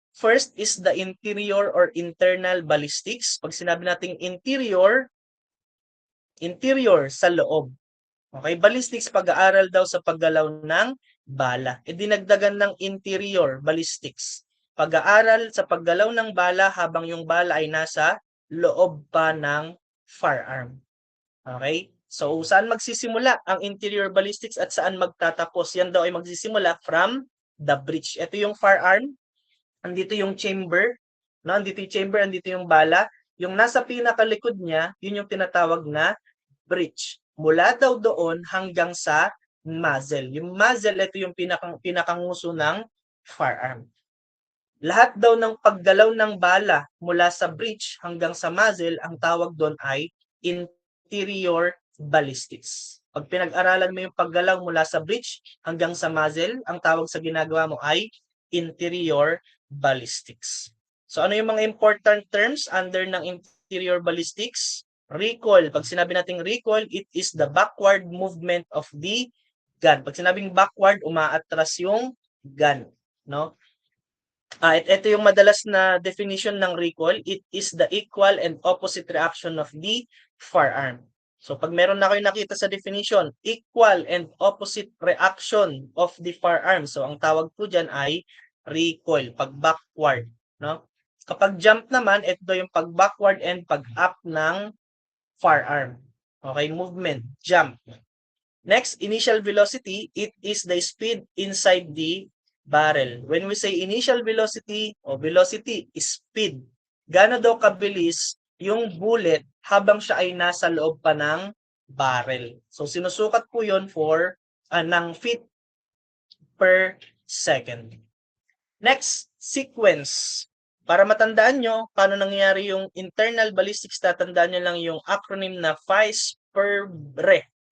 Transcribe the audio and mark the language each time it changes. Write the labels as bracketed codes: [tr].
[en] First is the interior or internal ballistics. [tl] Pag sinabi nating interior, interior sa loob. Okay, ballistics pag-aaral daw sa paggalaw ng bala. E dinagdagan ng interior ballistics. Pag-aaral sa paggalaw ng bala habang yung bala ay nasa loob pa ng firearm. Okay? So, saan magsisimula ang interior ballistics at saan magtatapos? Yan daw ay magsisimula from the breech. Ito yung firearm. Andito yung chamber, no? Andito yung chamber, andito yung bala. Yung nasa pinakalikod niya, yun yung tinatawag na breech. Mula daw doon hanggang sa muzzle. Yung muzzle, ito yung pinakanguso ng firearm. Lahat daw ng paggalaw ng bala mula sa breech hanggang sa muzzle, ang tawag doon ay interior ballistics. Pag pinag-aralan mo yung paggalaw mula sa breech hanggang sa muzzle, ang tawag sa ginagawa mo ay interior ballistics. So ano yung mga important terms under ng interior ballistics? Recoil. Pag sinabi nating [en] recoil, it is the backward movement of the gun. [tl] Pag sinabing backward, umaatras yung gun, no? Ito yung madalas na definition ng recoil. [en] It is the equal and opposite reaction of the firearm. [tl] So pag meron na kayo nakita sa [en] definition, equal and opposite reaction of the firearm. [tl] So ang tawag po dyan ay recoil, pag backward, no? Kapag jump naman, ito yung pag backward and pag up ng firearm. [en] Okay, movement, jump. Next, initial velocity, it is the speed inside the barrel. When we say initial velocity o velocity, speed. [tl] Gaano daw kabilis yung bullet habang siya ay nasa loob pa ng barrel. So sinusukat po yon for ng feet per second. Next, sequence. Para matandaan nyo paano nangyayari yung internal ballistics, tatandaan nyo lang yung acronym na FISPERBRE.